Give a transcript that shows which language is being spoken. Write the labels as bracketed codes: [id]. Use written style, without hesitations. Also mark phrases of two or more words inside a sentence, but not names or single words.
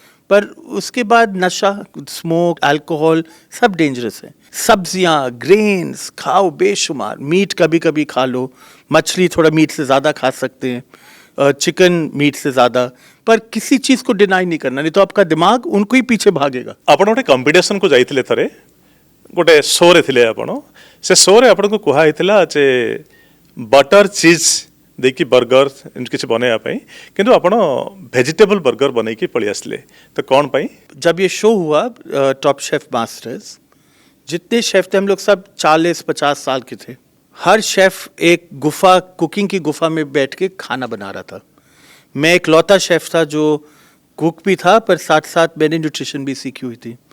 [hi] पर उसके बाद नशा, स्मोक, अल्कोहल सब डेंजरस है। सब्जियां, ग्रेन्स खाओ बेशुमार, मीट कभी कभी खा लो, मछली थोड़ा मीट से ज़्यादा खा सकते हैं, चिकन मीट से ज़्यादा, पर किसी चीज़ को डिनाई नहीं करना, नहीं तो आपका दिमाग उनको ही पीछे भागेगा। [or] ଆପଣ ଗୋଟେ କମ୍ପିଟିସନକୁ ଯାଇଥିଲେ ଥରେ, ଗୋଟେ ଶୋରେ ଥିଲେ ଆପଣ, ସେ ଶୋରେ ଆପଣଙ୍କୁ କୁହାହେଇଥିଲା ଯେ [en] butter cheese [or] ଦେଇକି ବର୍ଗର ଏମିତି କିଛି ବନେଇବା ପାଇଁ, କିନ୍ତୁ ଆପଣ [en] vegetable burger [or] ବନେଇକି ପଳେଇ ଆସିଲେ, ତ କ'ଣ ପାଇଁ? [hi] जब ये शो हुआ टॉप शेफ मास्टर्स, जितने शेफ थे हम लोग सब 40-50 साल के थे। हर शेफ एक गुफा, कुकिंग की गुफा में बैठ के खाना बना रहा था। मैं एक लौता शेफ था जो कुक भी था, पर साथ साथ मैंने न्यूट्रिशन भी सीखी हुई थी।